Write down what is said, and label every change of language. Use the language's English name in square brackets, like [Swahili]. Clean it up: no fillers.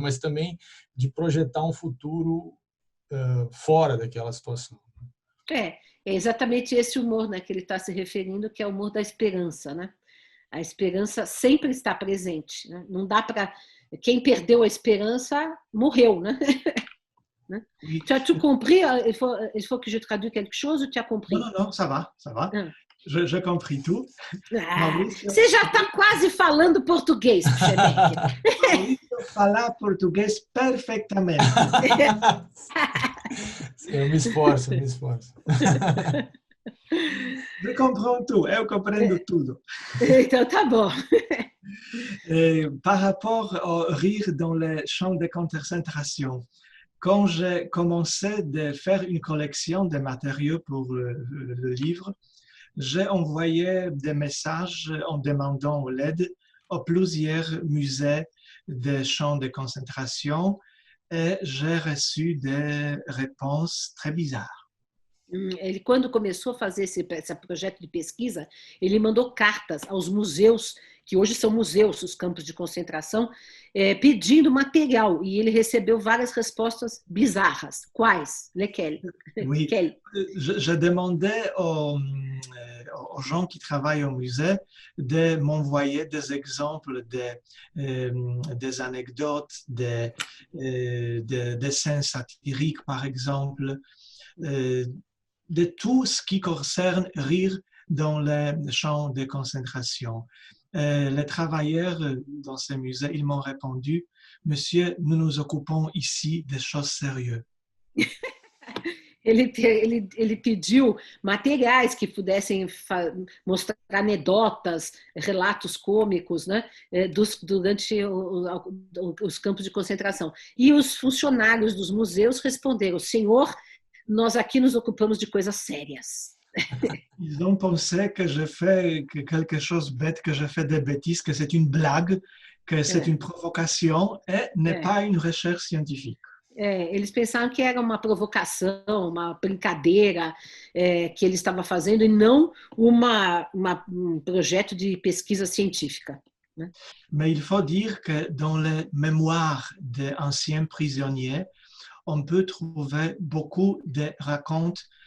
[Portuguese] Mas também de projetar um futuro fora daquela situação. É exatamente esse humor, né, que ele está se referindo, que é o humor da esperança, né? A esperança sempre está presente, né? Não dá para... Quem perdeu a esperança morreu, né? [French] Tu as compris? Il faut que je traduise quelque chose ou tu as compris? Non, ça va. J'ai compris tout. [Portuguese] Você já está quase falando português, Maurício fala português perfeitamente. Eu me esforço. [French] Je comprends tout, [Portuguese] eu compreendo tudo. Então tá bom. [French] Par rapport au rire dans les champs de concentration, quand j'ai commencé à faire une collection de matériaux pour le livre, j'ai envoyé des messages en demandant l'aide à plusieurs musées des champs de concentration et j'ai reçu des réponses très bizarres. [Portuguese] Ele, quando começou a fazer esse projeto de pesquisa, ele mandou cartas aos museus, que hoje são museus, os campos de concentração, pedindo material, e ele recebeu várias respostas bizarras. Quais? [French] Lesquelles? Oui, je demandais aux gens qui travaillent au musée de m'envoyer des exemples des anecdotes, des dessins satiriques, par exemple, de tout ce qui concerne rire dans les champs de concentration. Les travailleurs dans ces musées, ils m'ont répondu, Monsieur, nous nous occupons ici des choses sérieuses. [Portuguese] Ele pediu materiais que pudessem mostrar anedotas, relatos cômicos, né, durante os campos de concentração. E os funcionários dos museus responderam, senhor, nós aqui nos ocupamos de coisas sérias. [French] Ils ont pensé que je fais quelque chose bête, que je fais des bêtises, que c'est une blague, que c'est une provocation et n'est pas une recherche scientifique. [Portuguese] Eles pensaram que era uma provocação, uma brincadeira que ele estava fazendo e não um projeto de pesquisa científica. Né? [French] Mais il faut dire que dans les mémoires d'anciens prisonniers, on peut trouver beaucoup de racontes